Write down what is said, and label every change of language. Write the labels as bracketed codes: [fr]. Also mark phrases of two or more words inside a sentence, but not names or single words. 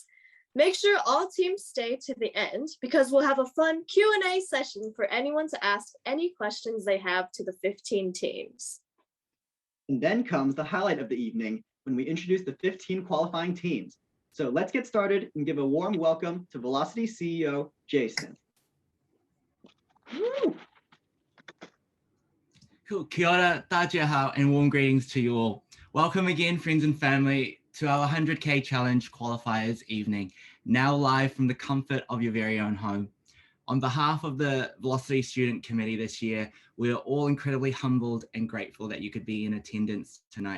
[en] Make sure all teams stay to the end because we'll have a fun Q&A session for anyone to ask any questions they have to the 15 teams. And then comes the highlight of the evening when we introduce the 15 qualifying teams. So let's get started and give a warm welcome to Velocity CEO, Jason. Woo! Cool. [mi] Kia ora, tātia hau, [en] and warm greetings to you all. Welcome again, friends and family, to our 100K Challenge Qualifiers evening, now live from the comfort of your very own home. On behalf of the Velocity Student Committee this year, we are all incredibly humbled and grateful that you could be in attendance tonight.